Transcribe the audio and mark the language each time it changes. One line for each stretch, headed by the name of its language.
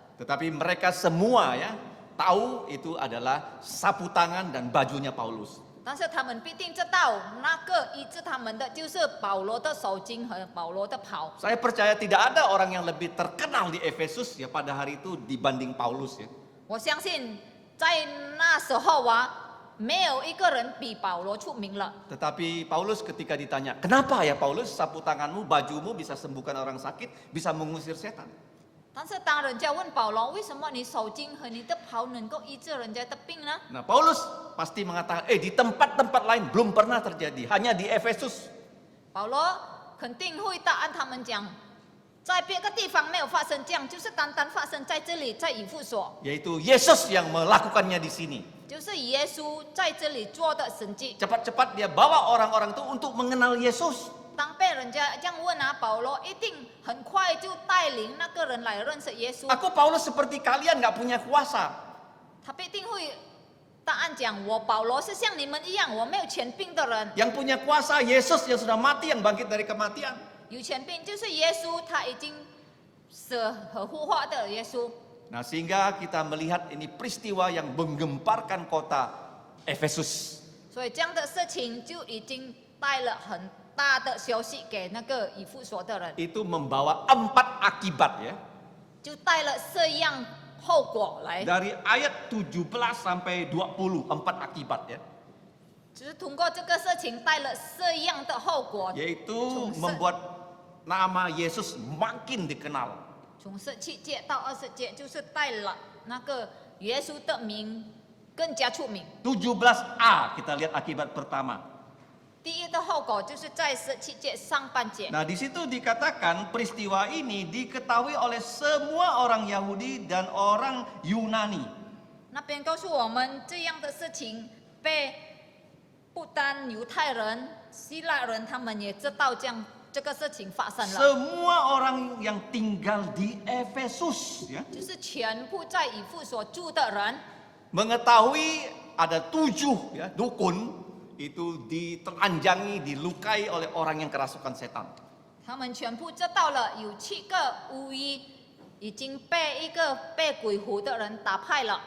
Indonesian: Tetapi mereka semua ya tahu itu adalah sapu tangan dan bajunya Paulus.
Chinese: 但是他们必定知道那个医治他们的就是保罗的手经和保罗的袍。
Indonesian: Saya percaya tidak ada orang yang lebih terkenal di Efesus ya pada hari itu dibanding Paulus ya.
Chinese: 我相信在那时候啊，没有一个人比保罗出名了。
Indonesian: Tetapi Paulus ketika ditanya, kenapa ya Paulus sapu tanganmu, bajumu bisa sembuhkan orang sakit, bisa mengusir setan?
Chinese: 但是当人家问保罗，为什么你手经和你的袍能够医治人家的病呢？
Indonesian: Nah Paulus pasti mengatakan, di tempat-tempat lain belum pernah terjadi, hanya di Efesus.
Chinese: 保罗肯定会答案他们讲，在别个地方没有发生这样，就是单单发生在这里，在以弗所，
Indonesian: Yaitu Yesus yang melakukannya di sini.
Chinese: 就是耶稣在这里做的神迹。
Indonesian: Cepat-cepat dia bawa orang-orang itu untuk mengenal Yesus.
Chinese: 当被人家这样问啊，保罗一定很快就带领那个人来认识耶稣。
Indonesian: Aku Paulus seperti kalian nggak punya kuasa.
Chinese: 他必定会答案讲，我保罗是像你们一样，我没有权柄的人。
Indonesian: Yang punya kuasa Yesus yang sudah mati, yang bangkit dari kematian.
Chinese: 有权柄就是耶稣，他已经死和复活的耶稣。
Indonesian: Nah sehingga kita melihat ini peristiwa yang menggemparkan kota Efesus.
Chinese: 所以这样的事情就已经带了很大的消息给那个以弗所的人，
Indonesian: Itu membawa 4 akibat ya.
Chinese: 就带了4样后果来，
Indonesian: Dari ayat 17 sampai 20, 4 akibat ya.
Chinese: 只是通过这个事情带了4样的后果，
Indonesian: Yaitu membuat nama Yesus makin dikenal.
Chinese: 从17节到20节，就是带了那个耶稣的名更加出名。
Indonesian: 17a kita lihat akibat pertama.
Chinese: 第一的后果就是在17节上半节，
Indonesian: Nah di situ dikatakan peristiwa ini diketahui oleh semua orang Yahudi dan orang Yunani.
Chinese: 那边告诉我们这样的事情被不单犹太人、希腊人他们也知道这样这个事情发生了，
Indonesian: Semua orang yang tinggal di Efesus ya,
Chinese: 就是全部在以弗所住的人，
Indonesian: mengetahui ada 7 ya, dukun itu ditelanjangi, dilukai oleh orang yang kerasukan setan.
Chinese: 他们全部知道了有7个巫医已经被一个被鬼附的人打败了。